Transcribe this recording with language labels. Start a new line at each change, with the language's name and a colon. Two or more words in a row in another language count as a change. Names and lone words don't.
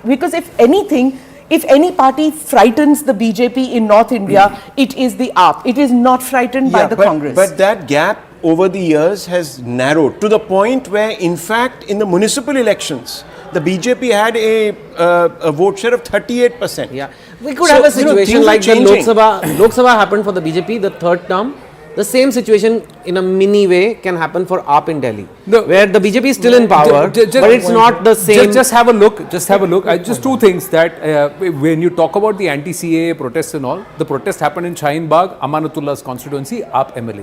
English: Because if anything, if any party frightens the BJP in North India, it is the AAP. It is not frightened by the Congress. But that gap over the years has narrowed to the point where, in fact, in the municipal elections, the BJP had a vote share of 38%. Yeah, we could So, have a you know, situation things are like the Lok changing. Sabha. Lok Sabha happened for the BJP, the third term. The same situation in a mini way can happen for AAP in Delhi, No. where the BJP is still in power, but it's not the same. Just have a look. Just have a look. Just two things that when you talk about the anti-CAA protests and all, the protest happened in Shaheen Bagh, Amanatullah's constituency, AAP MLA.